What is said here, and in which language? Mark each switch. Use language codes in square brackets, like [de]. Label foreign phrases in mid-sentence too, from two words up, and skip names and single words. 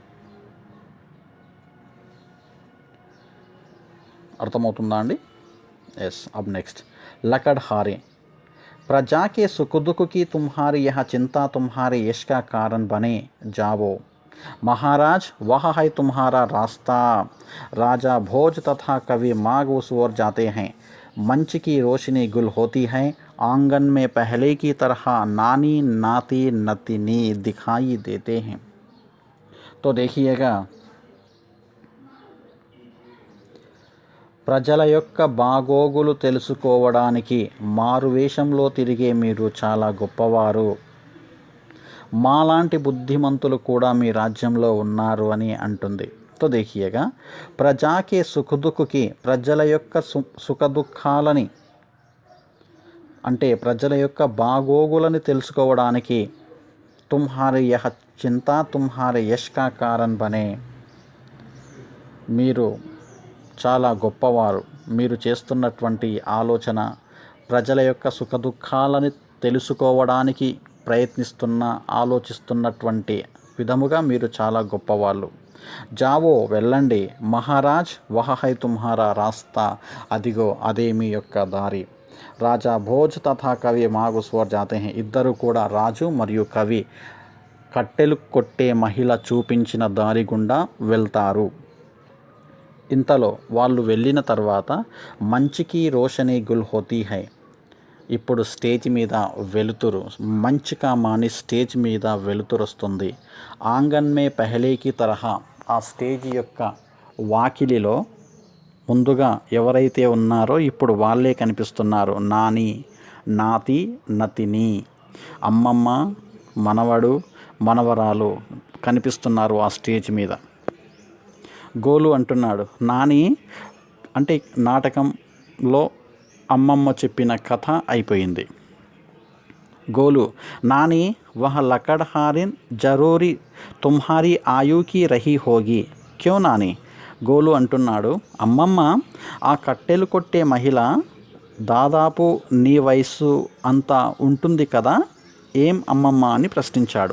[te] అర్థమవుతుందా అండి? ఎస్. [hi] अब नेक्स्ट लकड़हारे प्रजा के सुख दुख की तुम्हारी यह चिंता तुम्हारे यश का कारण बने जाओ। महाराज वह है तुम्हारा रास्ता। राजा भोज तथा कवि माघ उस ओर जाते हैं। मंच की रोशनी गुल होती है। आंगन में पहले की तरह नानी नाती नतिनी दिखाई देते हैं। तो देखिएगा, [te] ప్రజల యొక్క బాగోగులు తెలుసుకోవడానికి మారువేషంలో తిరిగే మీరు చాలా గొప్పవారు. మాలాంటి బుద్ధిమంతులు కూడా మీ రాజ్యంలో ఉన్నారు అని అంటుంది. [hi] तो देखिएगा, प्रजाके सुखदुखकी [te] ప్రజల యొక్క సుఖదుఖాలని అంటే ప్రజల యొక్క బాగోగులని తెలుసుకోవడానికి [hi] तुम्हारी यह चिंता तुम्हारी यश का कारण बने, [te] మీరు చాలా గొప్పవారు. మీరు చేస్తున్నటువంటి ఆలోచన ప్రజల యొక్క సుఖదుఖాలని తెలుసుకోవడానికి ఆలోచిస్తున్నటువంటి విధముగా మీరు చాలా గొప్పవాళ్ళు. జావో వెళ్ళండి. [hi] महाराज वह है तुम्हारा रास्ता, [te] అదిగో అదే మీ యొక్క దారి. [hi] राजा भोज तथा कवि माघ उस ओर जाते है, [te] ఇద్దరు కూడా రాజు మరియు కవి కట్టెలు కొట్టే మహిళ చూపించిన దారి గుండా వెళ్తారు. ఇంతలో వాళ్ళు వెళ్ళిన తర్వాత [hi] मंचकी रोशनी गुल होती है, [te] ఇప్పుడు స్టేజ్ మీద వెలుతురు, మంచిగా మాని స్టేజ్ మీద వెలుతురు వస్తుంది. [hi] आंगन में पहलेकी तरह, [te] ఆ స్టేజ్ యొక్క వాకిలిలో ముందుగా ఎవరైతే ఉన్నారో ఇప్పుడు వాళ్ళే కనిపిస్తున్నారు. [hi] नानी नाती नतिनी, [te] అమ్మమ్మ మనవడు మనవరాలు కనిపిస్తున్నారు ఆ స్టేజ్ మీద. గోలు అంటున్నాడు, నాని అంటే నాటకంలో అమ్మమ్మ చెప్పిన కథ అయిపోయింది. [hi] गोलू, नानी वह लकड़हारिन ज़रूरी तुम्हारी आयुकी रही होगी क्यो नानी. [te] గోలు అంటున్నాడు, అమ్మమ్మ ఆ కట్టెలు కొట్టే మహిళ దాదాపు నీ వయసు అంతా ఉంటుంది కదా, ఏం అమ్మమ్మ అని ప్రశ్నించాడు.